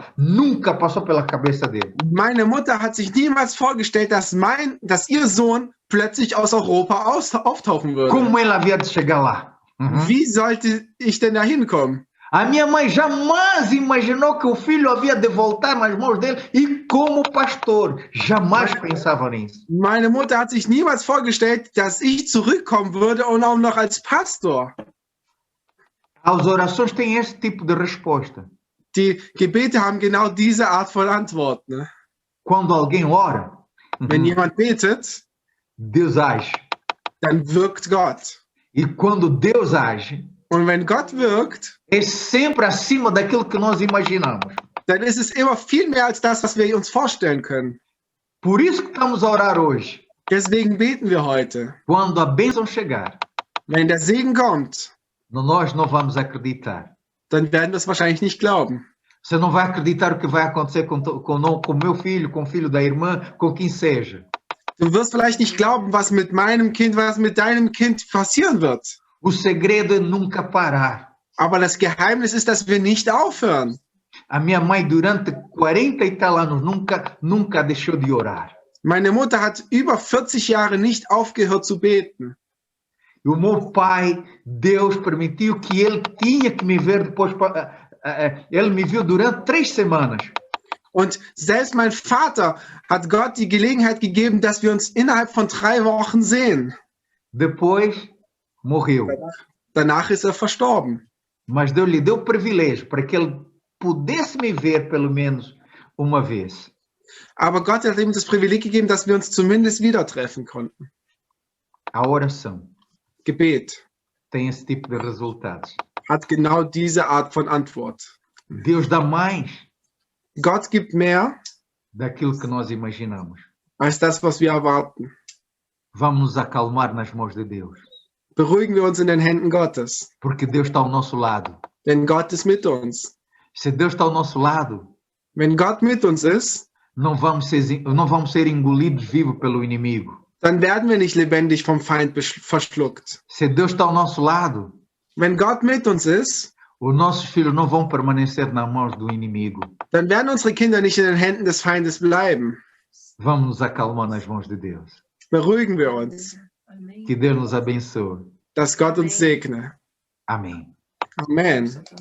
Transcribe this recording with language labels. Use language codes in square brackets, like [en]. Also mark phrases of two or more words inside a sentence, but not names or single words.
[pt] Nunca passou pela cabeça dele. [de] Meine Mutter hat sich niemals vorgestellt, dass ihr Sohn plötzlich aus Europa auftauchen würde. [pt] Como ele havia de chegar lá? [de] Wie sollte ich denn da hinkommen? [pt] A minha mãe jamais imaginou que o filho havia de voltar nas mãos dele e como pastor. Jamais pensava nisso. [de] Meine Mutter hat sich niemals vorgestellt, dass ich zurückkommen würde und auch noch als Pastor. [pt] As orações têm esse tipo de resposta. [de] Die Gebete haben genau diese Art von Antwort. [pt] Ne? Quando alguém ora, [de] wenn jemand betet, [pt] Deus age. [de] Dann wirkt Gott. [pt] E quando Deus age, [de] und wenn Gott wirkt, [pt] é sempre acima daquilo que nós imaginamos. [de] Dann ist es immer viel mehr als das, was wir uns vorstellen können. [pt] Por isso que estamos a orar hoje. [de] Deswegen beten wir heute. [pt] Quando a bênção chegar, [de] wenn der Segen kommt, [pt] nós não vamos acreditar. [de] Dann werden wir es wahrscheinlich nicht glauben. [pt] Você não vai acreditar o que vai acontecer com meu filho, com o filho da irmã, com quem seja. [de] Du wirst vielleicht nicht glauben, was mit meinem Kind, was mit deinem Kind passieren wird. [pt] O segredo é nunca parar. [de] Aber das Geheimnis ist, dass wir nicht aufhören. [pt] A minha mãe durante 40 e tal anos nunca deixou de orar. [de] Meine Mutter hat über 40 Jahre nicht aufgehört zu beten. [pt] E o meu pai, Deus permitiu que ele tinha que me ver depois. Ele me viu durante 3 semanas. [de] Und selbst mein Vater hat Gott die Gelegenheit gegeben, dass wir uns innerhalb von 3 Wochen sehen. [pt] Depois, morreu. [de] Danach ist er verstorben. [pt] Mas Deus lhe deu o privilégio para que ele pudesse me ver pelo menos uma vez. [de] Aber Gott hat ihm das Privileg gegeben, dass wir uns zumindest wieder treffen konnten. [pt] A oração [de] Gebet [pt] tem esse tipo de resultados. [de] hat genau diese Art von Antwort. [pt] Deus dá mais [de] Gott gibt mehr [pt] daquilo que nós imaginamos. [de] als das, was wir erwarten. [pt] Vamos nos acalmar nas mãos de Deus. [de] Beruhigen wir uns in den Händen Gottes, [pt] Porque Deus está ao nosso lado. [de] denn Gott ist mit uns. [pt] Se Deus está ao nosso lado, [de] Wenn Gott mit uns ist, [pt] não vamos ser engolidos vivos pelo inimigo. [de] dann werden wir nicht lebendig vom Feind verschluckt. [pt] Se Deus está ao nosso lado, [de] Wenn Gott mit uns ist, [pt] os nossos filhos não vão permanecer nas mãos do inimigo. [de] dann werden unsere Kinder nicht in den Händen des Feindes bleiben. [pt] Vamos nos acalmar nas mãos de Deus. [de] Beruhigen wir uns, [pt] Que Deus nos abençoe. [de] dass Gott uns segne. [pt] Amém. [de] Amen.